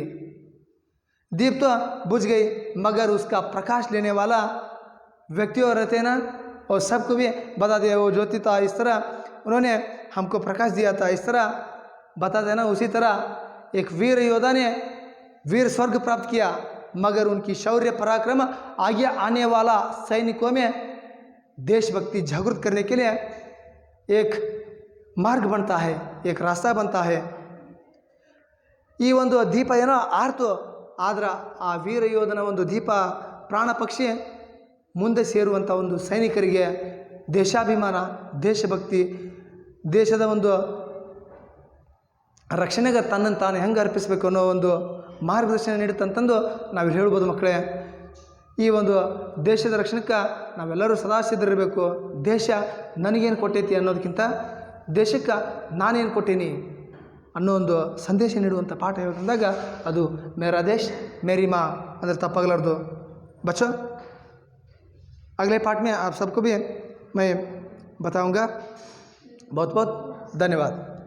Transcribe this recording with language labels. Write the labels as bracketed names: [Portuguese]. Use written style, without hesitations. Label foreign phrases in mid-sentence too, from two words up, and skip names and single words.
[Hindi] दीप तो बुझ गई, मगर उसका प्रकाश लेने वाला व्यक्तियों रहते ना, और सबको भी बता दिया वो ज्योति था, इस तरह उन्होंने हमको प्रकाश दिया था, इस तरह बता देना। उसी तरह एक वीर योद्धा ने वीर स्वर्ग प्राप्त किया, मगर उनकी शौर्य पराक्रम आगे आने वाला सैनिकों में देशभक्ति जागृत करने के लिए एक मार्ग बनता है, एक रास्ता बनता है। [Kannada] ಈ ಒಂದು ದೀಪ ಏನೋ ಆರ್ತು, ಆದ್ರೆ ಆ ವೀರ ಯೋಧನ ಒಂದು ದೀಪ ಪ್ರಾಣ ಪಕ್ಷಿ ಮುಂದೆ ಸೇರುವಂಥ ಒಂದು ಸೈನಿಕರಿಗೆ ದೇಶಾಭಿಮಾನ, ದೇಶಭಕ್ತಿ, ದೇಶದ ಒಂದು ರಕ್ಷಣೆಗೆ ತನ್ನನ್ನು ತಾನು ಹೆಂಗೆ ಅರ್ಪಿಸಬೇಕು ಅನ್ನೋ ಒಂದು ಮಾರ್ಗದರ್ಶನ ನೀಡುತ್ತಂತಂದು ನಾವು ಹೇಳ್ಬೋದು ಮಕ್ಕಳೇ. ಈ ಒಂದು ದೇಶದ ರಕ್ಷಣೆಗೆ ನಾವೆಲ್ಲರೂ ಸದಾ ಸಿದ್ಧರಿರಬೇಕು. ದೇಶ ನನಗೇನು ಕೊಟ್ಟೈತಿ ಅನ್ನೋದಕ್ಕಿಂತ ದೇಶಕ್ಕೆ ನಾನೇನು ಕೊಟ್ಟೀನಿ ಅನ್ನೋ ಒಂದು ಸಂದೇಶ ನೀಡುವಂಥ ಪಾಠ ಹೇಳ್ಕೊಂಡಾಗ ಅದು [Hindi] मेरा देश मेरी माँ [Kannada] ಅಂದರೆ ತಪ್ಪಾಗಲಾರ್ದು. [Hindi] बच्चों अगले पार्ट में आप सबको भी मैं बताऊंगा. बहुत बहुत धन्यवाद.